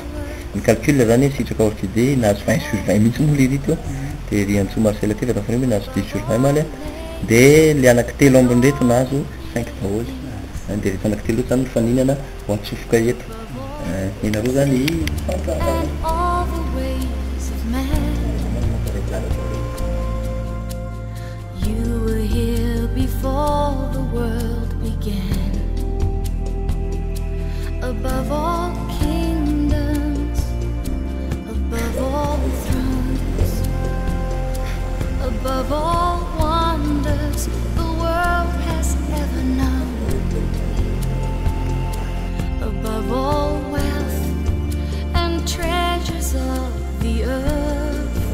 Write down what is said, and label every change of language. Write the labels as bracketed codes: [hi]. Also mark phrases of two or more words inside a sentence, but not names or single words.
[mg] Ny calcul zany sitraka orchidée nahazo 20/20 mihitsy moa le rito de ry Antso Marcel aty vatafremy nahazo 10/20 maly de le anankitelo ambiny reto nahazo 5 daholy de reto anankitelo zany faninana ho antsofoka eto inareo zany [en] You were here before the world began. Above all kingdoms, above all thrones, above all wonders the world has ever known, above all wealth and treasures of the earth.